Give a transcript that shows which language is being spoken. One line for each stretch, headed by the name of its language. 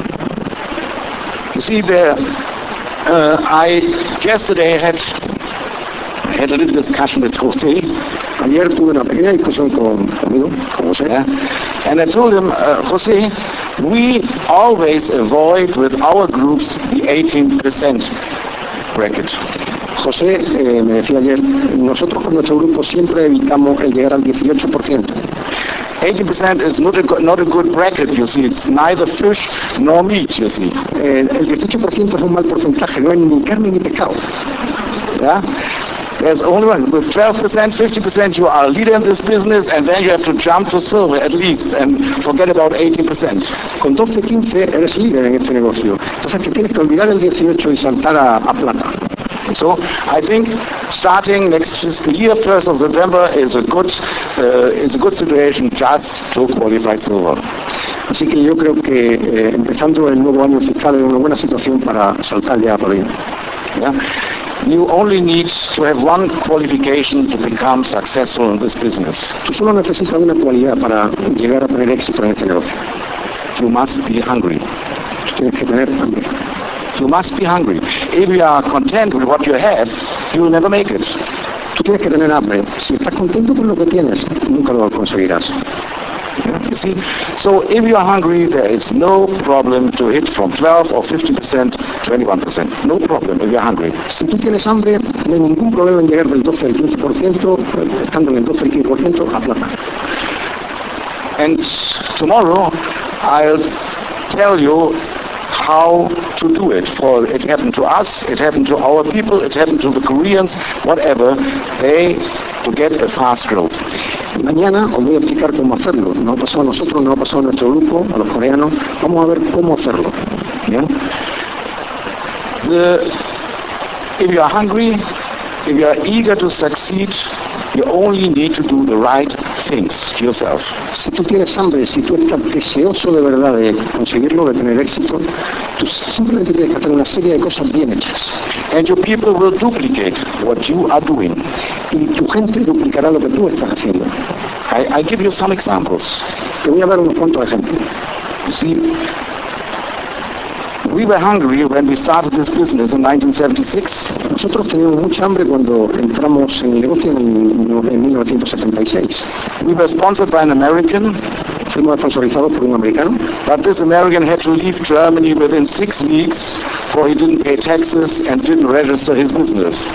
English: You see, yesterday had a little discussion with José.
Spanish: Ayer tuve una pequeña discusión conmigo, con José.
English: Yeah. And I told him, José, we always avoid with our groups the 18% bracket.
Spanish: José me decía ayer, nosotros con nuestro grupo siempre evitamos el llegar al 18%.
English: 18% is not a good bracket, you see. It's neither fish nor meat, you see.
Spanish: El 18% es un mal porcentaje, no hay ni carne ni pescado.
English: Yeah? There's only one. With 12%, 50%, you are a leader in this business, and then you have to jump to silver at least, and forget about 18%.
Spanish: Con 12, 15, eres líder en este negocio. Entonces, que tienes que olvidar el 18 y saltar a plata.
English: So, I think starting next fiscal year, 1st of November, is a good situation just to qualify silver.
Spanish: Así que yo creo que empezando el nuevo año fiscal es una buena situación para saltar ya por ahí.
English: Yeah? You only need to have one qualification to become successful in this business.
Spanish: Tú solo necesitas una cualidad para llegar a tener éxito en este negocio.
English: You must be hungry.
Spanish: Tú tienes que tener hambre.
English: You must be hungry. If you are content with what you have, you will never make it.
Spanish: Tú tienes que tener hambre. Si estás contento con lo que tienes, nunca lo conseguirás.
English: You see, so if you are hungry, there is no problem to hit from 12 or 50% to 21%. No problem if you are hungry.
Spanish: Si tú tienes hambre, no hay ningún problema en llegar del 12 al 15%, estando en el 12 al 15% a plata.
English: And tomorrow I'll tell you how to do it. For it happened to us, it happened to our people, it happened to the Koreans, whatever, they to get a fast growth.
Spanish: Mañana os voy a explicar cómo hacerlo. No ha pasado a nosotros, no ha pasado a nuestro grupo, a los coreanos. Vamos a ver cómo hacerlo.
English: Yeah. If you are hungry, if you are eager to succeed, you only need to do the right things yourself.
Spanish: Si tú tienes hambre, si tú estás deseoso de verdad de conseguirlo, de tener éxito, tú simplemente tienes que hacer una serie de cosas bien hechas.
English: And your people will duplicate what you are doing.
Spanish: Y tu gente duplicará lo que tú estás haciendo.
English: I give you some examples.
Spanish: Te voy a dar unos cuantos ejemplos.
English: You see, we were hungry when we started this business in 1976.
Spanish: Nosotros teníamos mucha hambre cuando entramos en el negocio en 1976.
English: We were sponsored by an American.
Spanish: Fuimos sponsorizados por un americano.
English: But this American had to leave Germany within 6 weeks, for he didn't pay taxes and didn't register his business.